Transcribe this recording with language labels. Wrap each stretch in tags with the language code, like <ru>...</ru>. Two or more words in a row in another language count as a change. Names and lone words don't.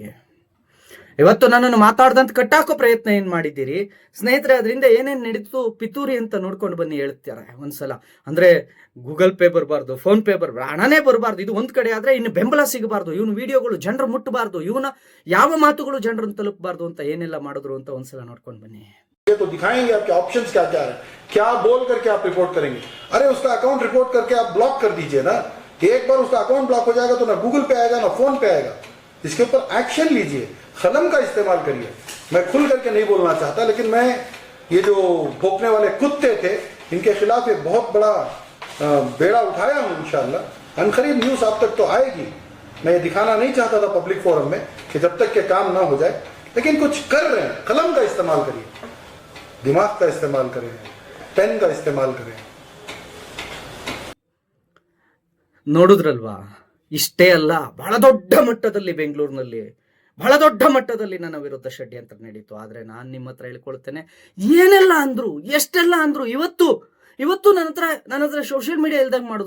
<kn>ಇವತ್ತು ನನ್ನನ್ನು ಮಾತಾಡ್ದಂತ ಕಟ್ಟಾಕೋ ಪ್ರಯತ್ನ ಏನ್ ಮಾಡಿದ್ದೀರಿ ಸ್ನೇಹಿತರೆ? ಅದರಿಂದ ಏನೇನ್ ನಡೀತು ಪಿತೂರಿ ಅಂತ ನೋಡ್ಕೊಂಡು ಬನ್ನಿ ಹೇಳ್ತಾರೆ ಒಂದ್ಸಲ. ಅಂದ್ರೆ ಗೂಗಲ್ ಪೇ ಬರಬಾರ್ದು, ಫೋನ್ ಪೇ ಬರಬಾರ್ದು, ಹಣನೇ ಬರಬಾರ್ದು. ಇದು ಒಂದ್ ಕಡೆ ಆದ್ರೆ ಇನ್ನು ಬೆಂಬಲ ಸಿಗಬಾರ್ದು, ಇವನು ವಿಡಿಯೋಗಳು ಜನರು ಮುಟ್ಟಬಾರ್ದು, ಇವನ ಯಾವ ಮಾತುಗಳು ಜನರನ್ನು ತಲುಪಬಾರ್ದು ಅಂತ ಏನೆಲ್ಲ ಮಾಡಿದ್ರು ಅಂತ ಒಂದ್ಸಲ ನೋಡ್ಕೊಂಡು ಬನ್ನಿ.</kn> <hi>तो दिखाएंगे आपके ऑप्शंस क्या क्या है, क्या बोल करके आप रिपोर्ट करेंगे। अरे उसका अकाउंट रिपोर्ट करके आप ब्लॉक कर दीजिए ना। एक बार उसका अकाउंट ब्लॉक हो जाएगा तो ना गूगल पे आएगा ना फोन पे आएगा। इसके ऊपर एक्शन लीजिए, कलम का इस्तेमाल करिए। मैं खुल करके नहीं बोलना चाहता, लेकिन मैं ये जो भोंकने वाले कुत्ते थे इनके खिलाफ एक बहुत बड़ा बेड़ा उठाया हूँ। इंशाल्लाह अनकरीब न्यूज आप तक तो आएगी। मैं ये दिखाना नहीं चाहता था</hi> <en>public forum</en> <hi>में कि जब तक के काम ना हो जाए, लेकिन कुछ कर रहे हैं। कलम का इस्तेमाल करिए, दिमाग का इस्तेमाल करें, पेन का इस्तेमाल करें।</hi> <kn>ನೋಡುದ್ರಲ್ವಾ, ಇಷ್ಟೇ ಅಲ್ಲ, ಬಹಳ ದೊಡ್ಡ ಮಟ್ಟದಲ್ಲಿ ಬೆಂಗಳೂರಿನಲ್ಲಿ ಬಹಳ ದೊಡ್ಡ ಮಟ್ಟದಲ್ಲಿ ನನ್ನ ವಿರುದ್ಧ ಷಡ್ಯಂತ್ರ ನಡೀತು. ಆದ್ರೆ ನಾನು ನಿಮ್ಮ ಹತ್ರ ಹೇಳ್ಕೊಳ್ತೇನೆ, ಏನೆಲ್ಲ ಅಂದ್ರು, ಎಷ್ಟೆಲ್ಲ ಅಂದ್ರು, ಇವತ್ತು ನನ್ನ ಹತ್ರ</kn> <en>social media</en> <kn>ಇಲ್ದಂಗೆ ಮಾಡಿದ್ರು.</kn>